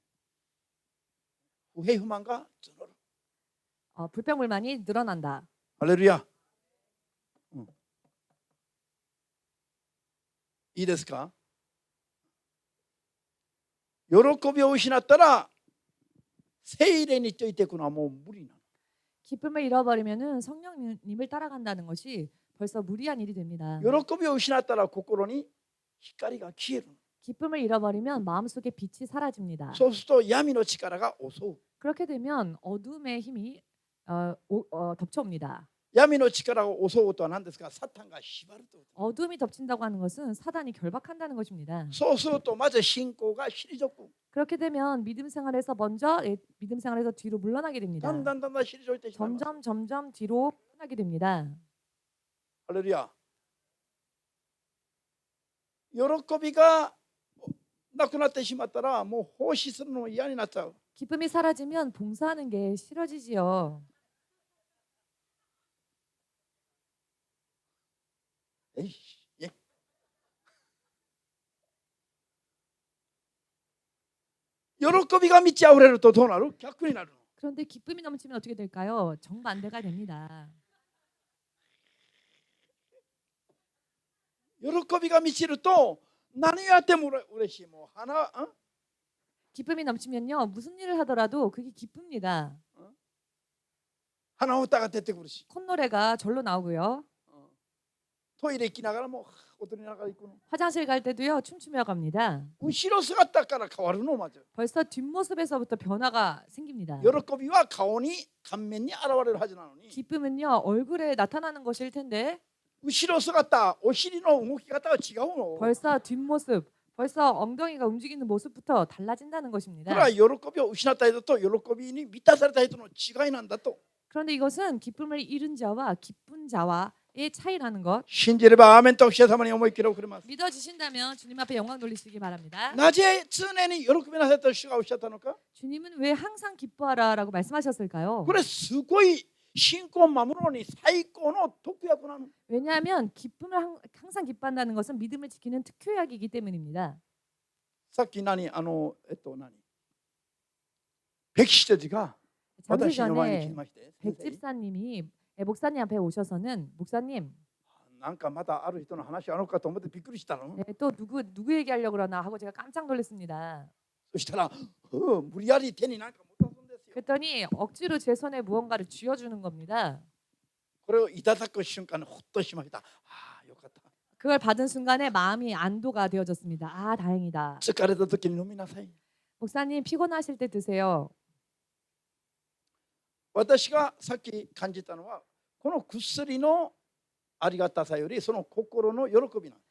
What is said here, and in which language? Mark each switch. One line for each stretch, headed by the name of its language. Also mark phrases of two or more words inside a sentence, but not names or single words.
Japanese: 不平不満が募る。
Korean: 불평 불만이 늘어난다.
Japanese: ハレルヤ。いいですか。喜びを失ったら聖霊についていくのはもう無理なの。
Korean: 기쁨을 잃어버리면은 성령님을 따라간다는 것이 벌써 무리한 일이 됩니다.
Japanese: 喜びを失ったら心に光が消える。
Korean: 기쁨을 잃어버리면 마음속에 빛이 사라집니다.
Japanese: そうすると闇の力が襲う。
Korean: 그렇게 되면 어둠의 힘이 덮쳐옵니다.
Japanese: 闇の力を襲うことは何ですか？サタンが縛るというこ
Korean: 어둠이 덮친다고 하는 것은 사단이 결박한다는 것입니다.
Japanese: と。そうするとまず信仰が退く。
Korean: 그렇게 되면 믿음 생활에서 먼저 믿음 생활에서 뒤로 물러나게 됩니다.
Japanese: だんだん退いてしまいます。
Korean: 점점 뒤로 물러나게 됩니다.
Japanese: ハレルヤ。喜びがなくなってしまったらもう奉仕するのも嫌になっちゃう。
Korean: 기쁨이 사라지면 봉사하는 게 싫어지지요.
Japanese: えいえ喜びが満ち溢れるとどうなる？逆になるの。
Korean: 그런데 기쁨이 넘치면 어떻게 될까요? 정반대가 됩니다.
Japanese: 喜びが満ちると何をやっても嬉しい。もう
Korean: 기쁨이 넘치면요. 무슨 일을 하더라도 그게 기쁩니다.
Japanese: 鼻歌が出てくるし、
Korean: 콧노래가 절로 나오고요.
Japanese: トイレ行きながらも踊りながら行くの。
Korean: 화장실 갈 때도요. 춤추며 갑니다.
Japanese: 後ろ姿から変わるの。まず
Korean: 벌써 뒷모습에서부터 변화가 생깁니다.
Japanese: 喜びは顔に顔面に現れるはずなのに、
Korean: 기쁨은요. 얼굴에 나타나는 것일 텐데
Japanese: 後ろ姿、お尻の動き方が違うの。
Korean: 벌써 뒷모습, 벌써 엉덩이가 움직이는 모습부터 달라진다는
Japanese: こ
Korean: 것입니다.
Japanese: れは喜びを失った人と喜びに満たされた人の違いなんだと
Korean: 그런데 이것은 기쁨을 잃은 자와 기쁜 자와의 차이라는 것.
Japanese: 信じればアーメンと主様に思い切り送ります。
Korean: 믿어지신다면 주님 앞에 영광 돌리시기 바랍니다.
Japanese: なぜ常に喜びなさいと主がおっしゃったのか。
Korean: 주님은 왜 항상 기뻐하라라고 말씀하셨을까요?
Japanese: これすごい信仰を守るのに最高の特約なの。
Korean: 왜냐하면 기쁨을 항상 기뻐한다는 것은 믿음을 지키는 특효약이기 때문입니다.
Japanese: さっき何 백시저지가
Korean: 잠시
Japanese: 私の前に来
Korean: 전에
Japanese: まして、
Korean: 백집사님이 목사님 앞에 오셔서는 목사님
Japanese: なんかまたある人の話あるのかと思ってびっくりしたの。
Korean: 또 누구 얘기하려고 그러나 하고 제가 깜짝 놀랐습니다.
Japanese: そしたら無理やり手に何か持たすんですよ。
Korean: 그랬더니 억지로 제 손에 무언가를 쥐어주는 겁니다.
Japanese: これをいただく瞬間にほっとしました。ああよかった。
Korean: 그걸 받은 순간에 마음이 안도가 되어졌습니다. 아, 다행이다.
Japanese: 疲れた時に飲みなさい。
Korean: 목사님 피곤하실 때 드세요.
Japanese: 私がさっき感じたのはこの薬のありがたさよりその心の喜びなん。